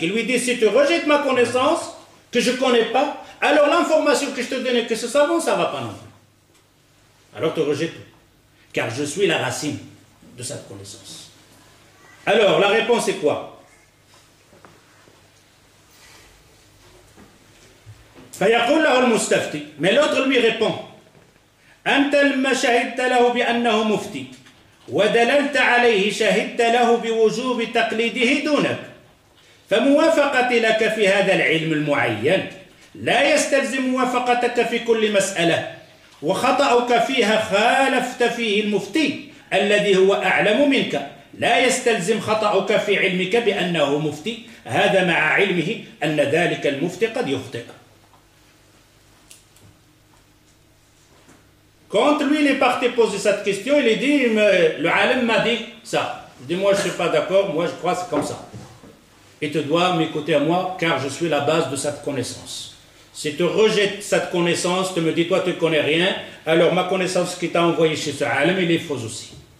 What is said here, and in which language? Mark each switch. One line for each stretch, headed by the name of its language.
French: Il lui dit, si tu rejettes ma connaissance, que je ne connais pas, alors l'information que je te donnais, que ce savant, ça ne va pas non plus. Alors tu rejettes tout. Car je suis la racine de cette connaissance. Alors, la réponse est quoi?
Arabic: فيقول له المستفتي,
French: mais l'autre lui répond,
Arabic: أنت لما شهدت له بأنه مفتي ودللت عليه شهدت له بوجوب تقليده دونك فموافقتي لك في هذا العلم المعين لا يستلزم موافقتك في كل مسألة وخطأك فيها خالفت فيه المفتي الذي هو أعلم منك لا يستلزم خطأك في علمك بأنه مفتي هذا مع علمه أن ذلك المفتي قد يخطئ.
French: Quand lui il est parti poser cette question, il a dit, le alim m'a dit ça. Je dis, moi je ne suis pas d'accord, moi je crois que c'est comme ça. Et tu dois m'écouter à moi, car je suis la base de cette connaissance. Si tu rejettes cette connaissance, tu me dis, toi tu ne connais rien, alors ma connaissance qui t'a envoyé chez ce alim, il est fausse aussi.